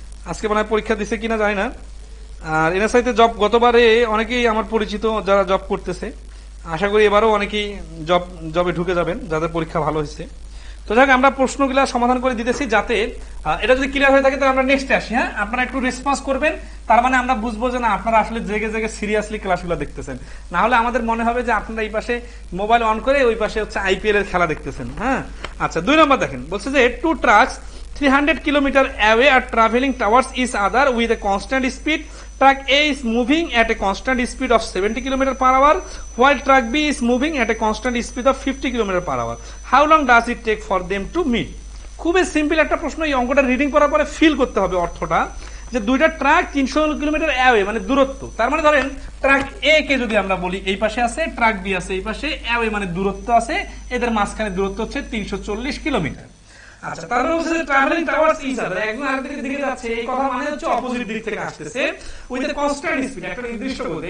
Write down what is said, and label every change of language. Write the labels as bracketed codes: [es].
[bn] আজকে মনে হয় পরীক্ষা দিছে কিনা জানি না। আর এনএসআই তে জব গতবারে অনেকেই আমার পরিচিত যারা জব করতেছে, আশা করি এবারও অনেকেই জবে ঢুকে যাবেন যাদের পরীক্ষা ভালো হয়েছে। তো যাক, আমরা প্রশ্নগুলা সমাধান করে দিতেছি, যাতে এটা যদি ক্লিয়ার হয়ে থাকে তাহলে আমরা নেক্সটে আসি। হ্যাঁ, আপনারা একটু রেসপন্স করবেন, তার মানে আমরা বুঝবো যে না আপনারা আসলে জেগে জেগে সিরিয়াসলি ক্লাসগুলো দেখতেছেন। না হলে আমাদের মনে হবে যে আপনারা এই পাশে মোবাইল অন করে ওই পাশে হচ্ছে আইপিএল এর খেলা দেখতেছেন। হ্যাঁ, আচ্ছা 2 নম্বর দেখেন, বলছে যে [en] 2 trucks 300 kilometer away are traveling towards each other with a constant speed. Truck A is moving at a constant speed of 70 km per hour, while truck B is moving at a constant speed of 50 km per hour. How long does it take for them to meet? [bn] খুবই simple একটা প্রশ্ন। এই অঙ্কটা reading করার পরে feel করতে হবে অর্থটা, যে দুইটা ট্রাক 300 কিলোমিটার অ্যাওয়ে, মানে দূরত্ব। তার মানে ধরেন ট্রাক এ কে যদি আমরা বলি এই পাশে আছে, ট্রাক বি আছে এই পাশে, অ্যাওয়ে মানে দূরত্ব আছে, এদের মাঝখানে দূরত্ব হচ্ছে 340 কিলোমিটার। আচ্ছা, তারপরে হচ্ছে [en] travelling towards each other, [bn] একজন আরেকদিকে দিকে যাচ্ছে, এই কথা মানে হচ্ছে অপোজিট দিক থেকে আসতেছে [en] with a constant speed, [bn] একটা নির্দিষ্ট গতি।